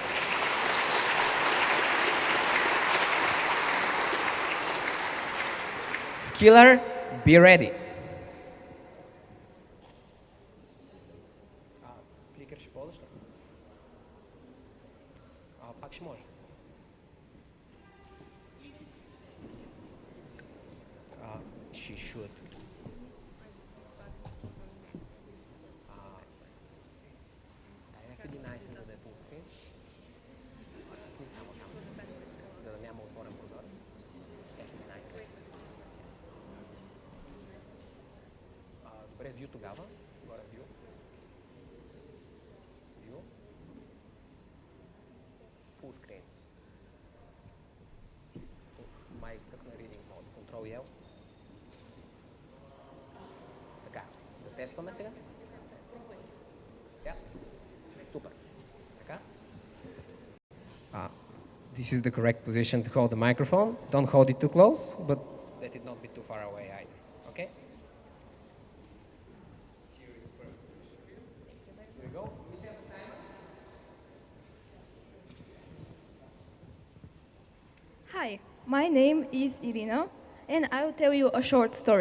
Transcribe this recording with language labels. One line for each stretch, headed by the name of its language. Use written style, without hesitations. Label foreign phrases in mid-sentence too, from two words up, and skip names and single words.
English: Skiller, be ready. She should.
Bulgarian: Някъде най-силно да я пускай. Цъкни само там, за да няма отворен прозорец. Някъде най-силно. Добре, view тогава. Горе view.
English: View. Full screen.
Bulgarian: Май как на
English: reading mode. Control L.
Bulgarian: Така, да тестваме сега. Super. Така.
English: This is the correct position to hold the microphone. Don't hold it too close, but let it not be too far away either. Okay? Here we go. Hi, my name is Irina, and I will tell you a short story.